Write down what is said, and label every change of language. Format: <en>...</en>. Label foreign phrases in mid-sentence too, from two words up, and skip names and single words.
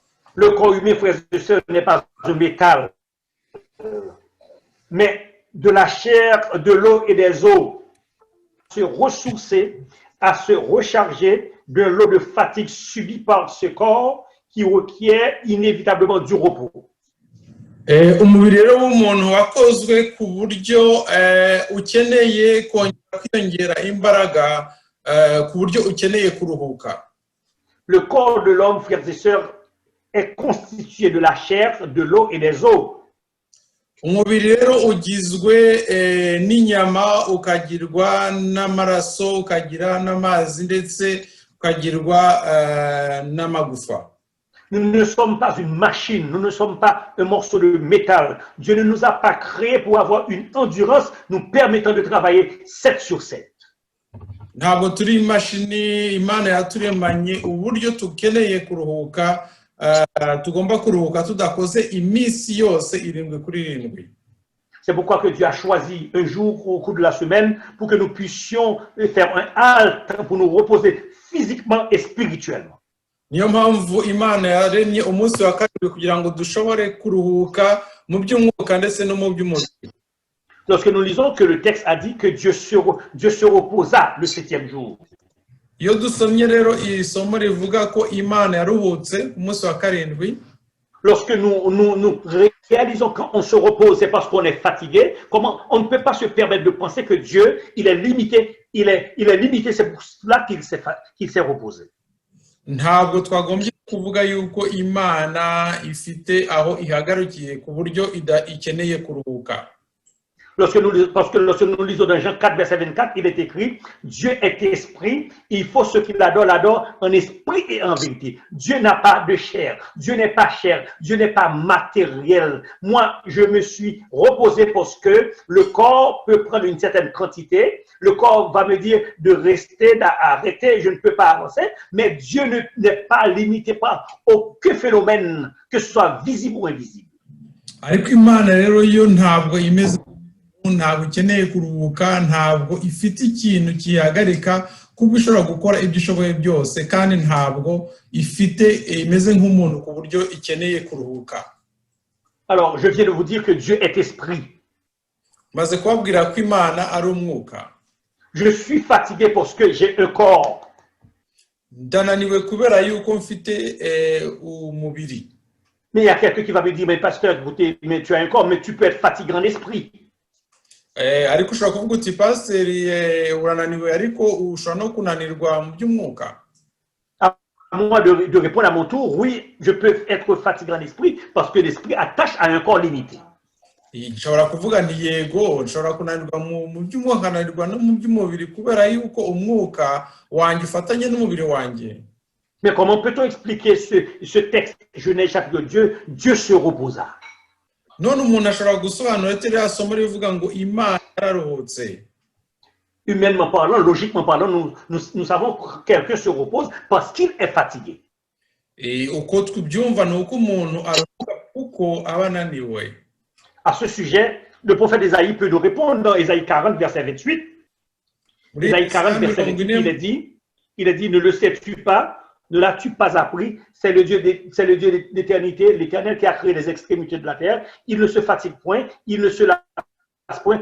<fr>Le corps humain, frères et sœurs, n'est pas un métal, mais de la chair, de l'eau et des eaux. Se ressourcer, à se recharger d'un lot de fatigue subie par ce corps qui requiert inévitablement du repos.</fr> <rw>umubiri rero w'umuntu wakozwe ku buryo ukeneye kongera kwiyongera imbaraga ku buryo ukeneye kuruhuka.</rw> <fr>Le corps de l'homme, frères et sœurs, est constitué de la chair, de l'eau et des eaux.</fr> <rw>Umubiri rero ugizwe n'inyama, ukagirwa n'amaraso, ukagira n'amazi ndetse ukagirwa n'amagufa.</rw> <fr>Nous ne sommes pas une machine, nous ne sommes pas un morceau de métal. Dieu ne nous a pas créés pour avoir une endurance nous permettant de travailler 7 sur 7.</fr> <rw>Ntabwo turi imashini, Imana yaturemanye uburyo tukeneye kuruhuka, tugomba kuruhuka tudakoze iminsi yose 7 kuri 7.</rw> <fr>C'est pourquoi que Dieu a choisi un jour au cours de la semaine pour que nous puissions faire un halte pour nous reposer physiquement et spirituellement.</fr> <rw>Niyo mpamvu Imana yaremye umunsi wa kabiri kugira ngo dushobore kuruhuka mu by'umwuka ndetse no mu by'umubiri.</rw> <fr>Lorsque nous lisons que le texte a dit que Dieu se reposa le 7e jour.</fr> <rw>Iyo dusomye rero iri somo rivuga ko Imana yaruhutse umunsi wa karindwi.</rw> <fr>Lorsque nous réalisons qu'on se repose, c'est parce qu'on est fatigué. Comment on ne peut pas se permettre de penser que Dieu, il est limité, c'est pour cela qu'il s'est reposé.</fr> <rw>Ntabwo twagombye kuvuga yuko Imana ifite aho ihagarukiye ku buryo ikeneye kuruhuka.</rw> <fr>Parce que lorsque nous lisons dans Jean 4, verset 24, il est écrit, Dieu est esprit, il faut ce qu'il l'adore en esprit et en vérité. Dieu n'a pas de chair, Dieu n'est pas chair, Dieu n'est pas matériel. Moi, je me suis reposé parce que le corps peut prendre une certaine quantité, le corps va me dire de rester, d'arrêter, je ne peux pas avancer, mais Dieu n'est pas limité par aucun phénomène, que ce soit visible ou invisible.</fr> <rw>Ariko Imana rero yo ntabwo imeze ntabwo ikeneye kuruhuka, ntabwo ifite ikintu kihagarika kuko ishobora gukora ibyo ishoboye byose, kandi ntabwo ifite imeze nk'umuntu ku buryo ikeneye kuruhuka.</rw> <fr>Alors, je viens de vous dire que Dieu est esprit.</fr> <rw>Maze kubabwira ko Imana ari umwuka.</rw> <fr>Je suis fatigué parce que j'ai un corps.</fr> <rw>Ndananiwe kubera yuko mfite umubiri.</rw> <fr>Mais il y a quelqu'un qui va me dire, mais pasteur, mais tu as un corps, mais tu peux être fatigué en esprit.</fr> <rw>Ariko ushobora kuvuga uti pasiteri urananiwe ariko ushobora no kunanirwa mu by'umwuka.</rw> <fr>À moi de répondre à mon tour, oui, je peux être fatigué en esprit parce que l'esprit attache à un corps limité.</fr> <rw>Nshobora kuvuga nti yego nshobora kunanirwa mu by'umwuka, nkananirwa no mu by'umubiri kubera yuko umwuka wanjye ufatanye n'umubiri wanjye.</rw> <fr>Mais comment peut-on expliquer ce texte, Genèse chapitre 2, Dieu se reposa?</fr> <rw>None umuntu ashobora gusobanura ririya somo rivuga ngo Imana yararuhutse.</rw> <fr>Humainement parlant, logiquement parlant, nous savons que quelqu'un se repose parce qu'il est fatigué.</fr> <rw>Uko tubyumva ni uko umuntu aruhuka kuko aba ananiwe.</rw> <fr>À ce sujet, le prophète Isaïe peut nous répondre dans Isaïe 40, verset 28. Isaïe 40, verset 28, il est dit, ne le sais-tu pas? Ne l'as-tu pas appris? C'est le Dieu d'éternité, l'Éternel qui a créé les extrémités de la terre. Il ne se fatigue point, il ne se lasse point.</fr>